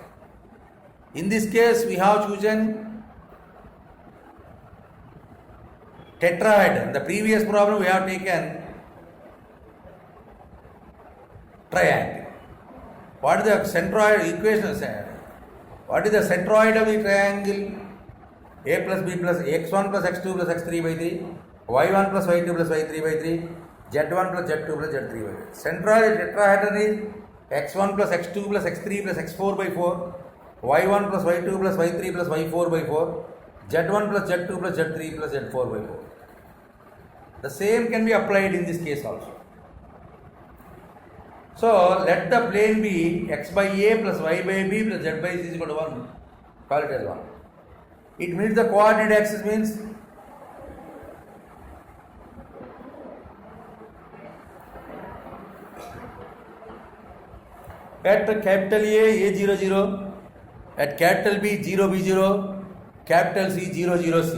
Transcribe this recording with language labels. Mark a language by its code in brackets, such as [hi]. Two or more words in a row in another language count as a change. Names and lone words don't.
[en] In this case, we have chosen tetrahedron. The previous problem we have taken triangle. What is the centroid equation? What is the centroid of the triangle? A plus b plus x1 plus x2 plus x3 by 3, y1 plus y2 plus y3 by 3, z1 plus z2 plus z3 by 3. Centroid of the tetrahedron is x1 plus x2 plus x3 plus x4 by 4, y1 plus y2 plus y3 plus y4 by 4, z1 plus z2 plus z3 plus z4 by 4. The same can be applied in this case also. So let the plane be x by a plus y by b plus z by c is equal to 1. Call it as 1. It means the coordinate axis means at capital A 0 0, at capital B 0 b 0, capital C 0 0 c.